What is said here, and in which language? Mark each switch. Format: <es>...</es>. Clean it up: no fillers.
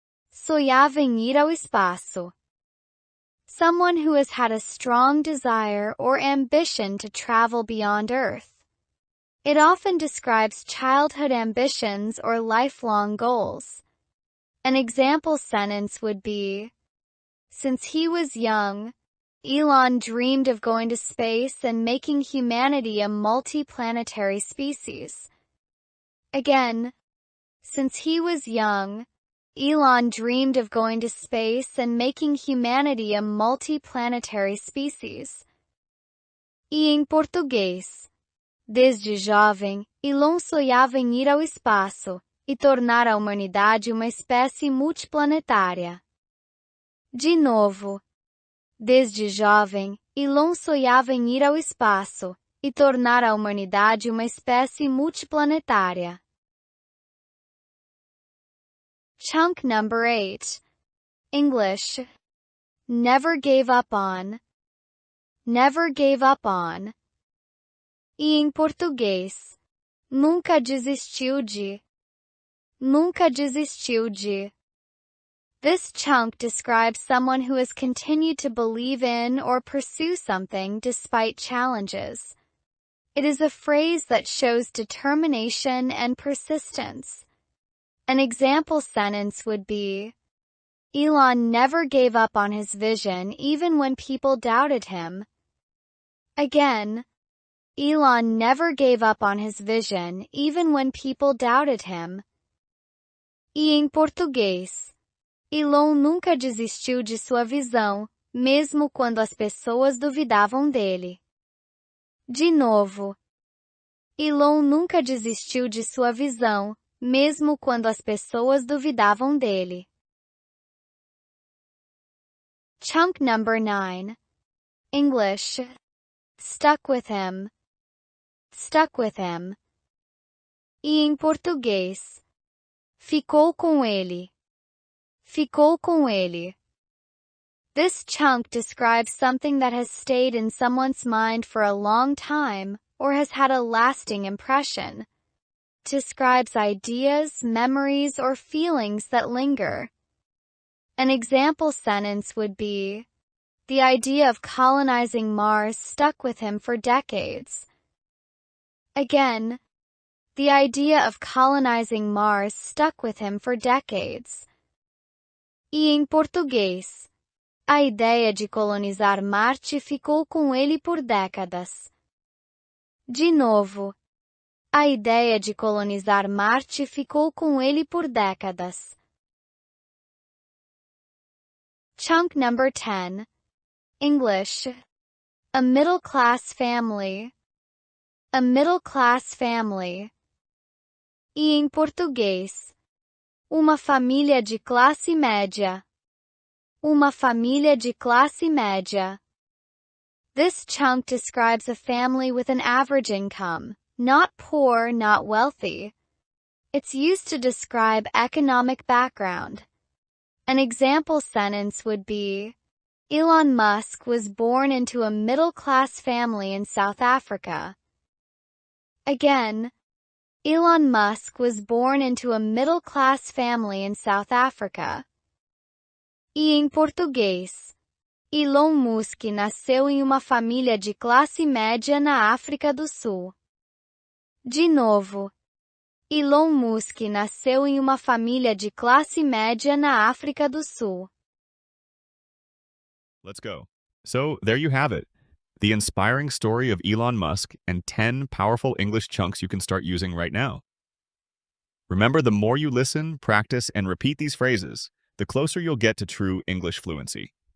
<pt>Sonhava em ir ao espaço.</pt> <en>Someone who has had a strong desire or ambition to travel beyond Earth. It often describes childhood ambitions or lifelong goals. An example sentence would be, since he was young, Elon dreamed of going to space and making humanity a multi-planetary species. Again, since he was young, Elon dreamed of going to space and making humanity a multi-planetary species.</en> <pt>E em português, desde jovem, Elon sonhava em ir ao espaço e tornar a humanidade uma espécie multiplanetária. De novo, desde jovem, Elon sonhava em ir ao espaço e tornar a humanidade uma espécie multiplanetária.</pt> <en>Chunk number 8. English. Never gave up on. Never gave up on.</en> <pt>E em português, nunca desistiu de. Nunca desistiu de.</pt> <en>This chunk describes someone who has continued to believe in or pursue something despite challenges. It is a phrase that shows determination and persistence. An example sentence would be, Elon never gave up on his vision even when people doubted him. Again, Elon never gave up on his vision even when people doubted him.</en> <pt>E em português, Elon nunca desistiu de sua visão, mesmo quando as pessoas duvidavam dele. De novo, Elon nunca desistiu de sua visão, mesmo quando as pessoas duvidavam dele.</pt> <en>Chunk number 9. English. Stuck with him. Stuck with him.</en> <pt>E em português, ficou com ele. Ficou com ele.</pt> <en>This chunk describes something that has stayed in someone's mind for a long time or has had a lasting impression. Describes ideas, memories, or feelings that linger. An example sentence would be, the idea of colonizing Mars stuck with him for decades. Again, the idea of colonizing Mars stuck with him for decades.</en> <pt>E em português, a ideia de colonizar Marte ficou com ele por décadas. De novo, a ideia de colonizar Marte ficou com ele por décadas.</pt> <en>Chunk number 10. English. A middle-class family. A middle-class family.</en> <pt>E em português, uma família de classe média. Uma família de classe média.</pt> <en>This chunk describes a family with an average income. Not poor, not wealthy. It's used to describe economic background. An example sentence would be, Elon Musk was born into a middle-class family in South Africa. Again, Elon Musk was born into a middle-class family in South Africa.</en> <pt>E em português, Elon Musk nasceu em uma família de classe média na África do Sul. De novo, Elon Musk nasceu em uma família de classe média na África do Sul.</pt> <en>Let's go. So, there you have it. The inspiring story of Elon Musk and 10 powerful English chunks you can start using right now. Remember, the more you listen, practice, and repeat these phrases, the closer you'll get to true English fluency.</en>